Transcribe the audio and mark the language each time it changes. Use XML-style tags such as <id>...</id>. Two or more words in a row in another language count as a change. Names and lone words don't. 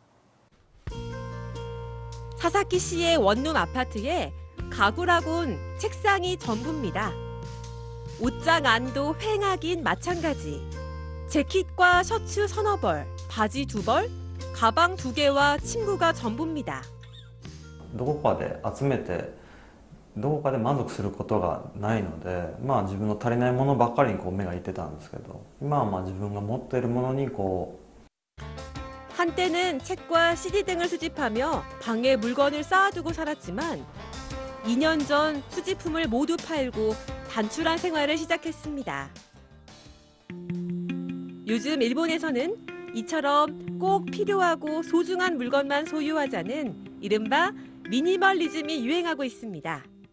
<ko>사사키시의 원룸 아파트에 가구라곤 책상이 전부입니다. 옷장 안도 횡하긴 마찬가지. 재킷과 셔츠 서너 벌, 바지 2벌, 가방 2개와 침구가 전부입니다.</ko> <ja>どこかで集めてどこかで満足することがないので、自分の足りないものばっかりに目がいってたんですけど、今は自分が持っているものに</ja> <ko>한때는 책과 CD 등을 수집하며 방에 물건을 쌓아두고 살았지만 2년 전 수집품을 모두 팔고 단출한 생활을 시작했습니다. 요즘 일본에서는 이처럼 꼭 필요하고 소중한 물건만 소유하자는 이른바 미니멀리즘이 유행하고 있습니다.</ko>